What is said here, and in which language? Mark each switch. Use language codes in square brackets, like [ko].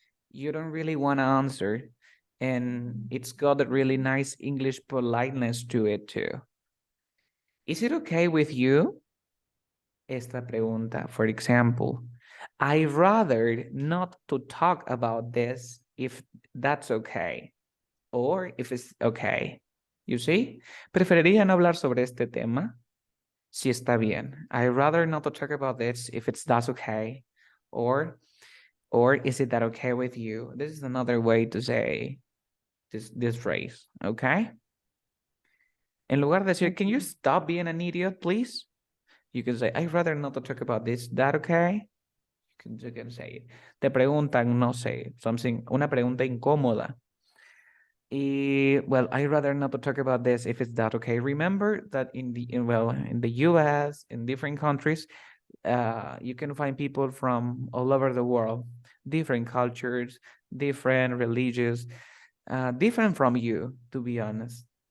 [en] You don't really want to answer, and it's got a really nice English politeness to it too. Is it okay with you? [es] Esta pregunta, [en] for example, I'd rather not to talk about this if that's okay, or if it's okay. You see? [es] Preferiría no hablar sobre este tema si está bien. [en] I'd rather not to talk about this if that's okay, or is it that okay with you? This is another way to say this phrase, okay? [es] En lugar de decir, [en] can you stop being an idiot, please? You can say, I'd rather not to talk about this. That okay? You can say it. [es] Te preguntan, no sé, una pregunta incómoda. [en] Well, I'd rather not to talk about this if it's that okay. Remember that in the US, in different countries, you can find people from all over the world, different cultures, different religions, different from you, to be honest.